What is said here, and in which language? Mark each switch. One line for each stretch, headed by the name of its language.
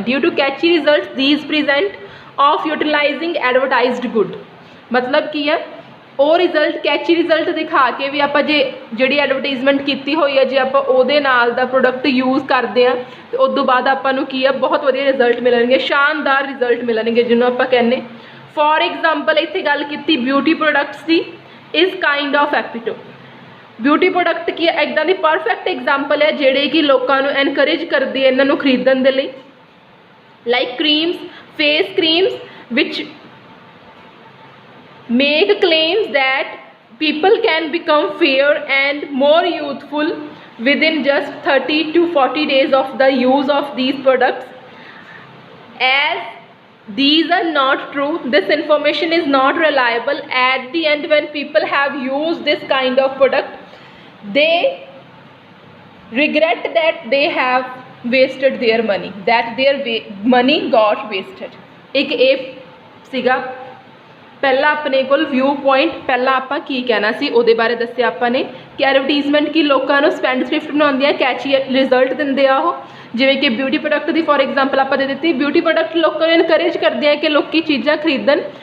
English: due to catchy results these present of utilising advertised good,
Punjabi: ਮਤਲਬ ਕੀ ਹੈ ਉਹ ਰਿਜ਼ਲਟ ਕੈਚੀ ਰਿਜ਼ਲਟ ਦਿਖਾ ਕੇ ਵੀ ਆਪਾਂ ਜੇ ਜਿਹੜੀ ਐਡਵਰਟੀਜ਼ਮੈਂਟ ਕੀਤੀ ਹੋਈ ਹੈ ਜੇ ਆਪਾਂ ਉਹਦੇ ਨਾਲ ਦਾ ਪ੍ਰੋਡਕਟ ਯੂਜ਼ ਕਰਦੇ ਹਾਂ ਅਤੇ ਉਸ ਤੋਂ ਬਾਅਦ ਆਪਾਂ ਨੂੰ ਕੀ ਆ ਬਹੁਤ ਵਧੀਆ ਰਿਜ਼ਲਟ ਮਿਲਣਗੇ, ਸ਼ਾਨਦਾਰ ਰਿਜ਼ਲਟ ਮਿਲਣਗੇ, ਜਿਹਨੂੰ ਆਪਾਂ ਕਹਿੰਦੇ। ਫੋਰ ਐਗਜ਼ਾਮਪਲ ਇੱਥੇ ਗੱਲ ਕੀਤੀ ਬਿਊਟੀ ਪ੍ਰੋਡਕਟਸ ਦੀ, ਇਸ ਕਾਈਂਡ ਆਫ ਐਪੀਟੋ। ਬਿਊਟੀ ਪ੍ਰੋਡਕਟ ਕੀ ਹੈ ਇੱਦਾਂ ਦੀ ਪਰਫੈਕਟ ਐਗਜ਼ਾਮਪਲ ਹੈ ਜਿਹੜੇ ਕਿ ਲੋਕਾਂ ਨੂੰ ਐਨਕਰੇਜ ਕਰਦੀ ਹੈ ਇਹਨਾਂ ਨੂੰ ਖਰੀਦਣ ਦੇ ਲਈ।
English: Like creams, face creams ਵਿਚ make claims that people can become fair and more youthful within just 30 to 40 days of the use of these products. As these are not true, this information is not reliable. At the end, when people have used this kind of product, they regret that they have wasted their money, that their money got wasted.
Punjabi: एक ਇਹ ਸੀਗਾ ਪਹਿਲਾਂ ਆਪਣੇ ਕੋਲ view point. ਪਹਿਲਾਂ ਆਪਾਂ ਕੀ ਕਹਿਣਾ ਸੀ ਉਹਦੇ ਬਾਰੇ ਦੱਸਿਆ ਆਪਾਂ ਨੇ ਕਿ ਐਡਵਰਟੀਜ਼ਮੈਂਟ ਕੀ ਲੋਕਾਂ ਨੂੰ ਸਪੈਂਡ ਥ੍ਰਿਫਟ ਬਣਾਉਂਦੀ ਹੈ, ਕੈਚੀ ਰਿਜ਼ਲਟ ਦਿੰਦੇ ਆ ਉਹ, ਜਿਵੇਂ ਕਿ beauty product ਦੀ for example ਆਪਾਂ ਦੇ ਦਿੱਤੀ। ਬਿਊਟੀ ਪ੍ਰੋਡਕਟ ਲੋਕਾਂ ਨੂੰ ਇਨਕਰੇਜ ਕਰਦੇ ਆ ਕਿ ਲੋਕੀ ਚੀਜ਼ਾਂ ਖਰੀਦਣ।